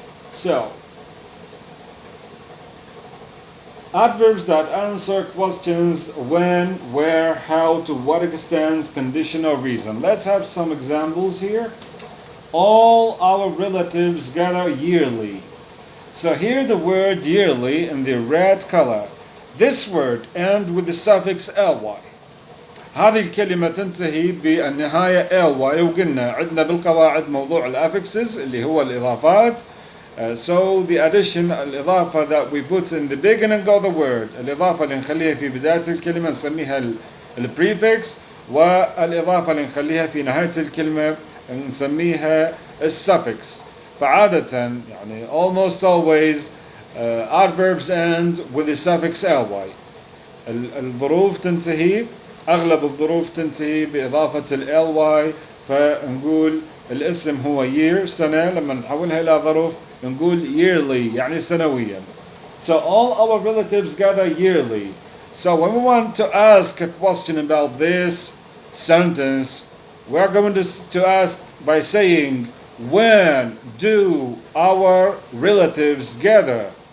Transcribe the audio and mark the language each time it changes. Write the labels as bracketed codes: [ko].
[en] So, adverbs that answer questions when, where, how, to what extent, condition, or reason. Let's have some examples here. All our relatives gather yearly. So here the word yearly in the red color. This word ends with the suffix ly. [ar] هذه الكلمة تنتهي بالنهاية ly، وقلنا عندنا بالقواعد موضوع الافixes اللي هو الإضافات. [en] So the addition [ar] الإضافة [en] that we put in the beginning of the word، [ar] الإضافة اللي نخليها في بداية الكلمة نسميها الprefix، والإضافة اللي نخليها في نهاية الكلمة نسميها الsuffix. فعادة يعني [en] almost always adverbs end with the suffix ly. [ar] الظروف تنتهي، أغلب الظروف تنتهي بإضافة ly. فنقول الاسم هو year سنة، لما نحولها إلى ظروف نقول yearly يعني سنويا. [en] So all our relatives gather yearly. So when we want to ask a question about this sentence, we are going to ask by saying, when do our relatives gather?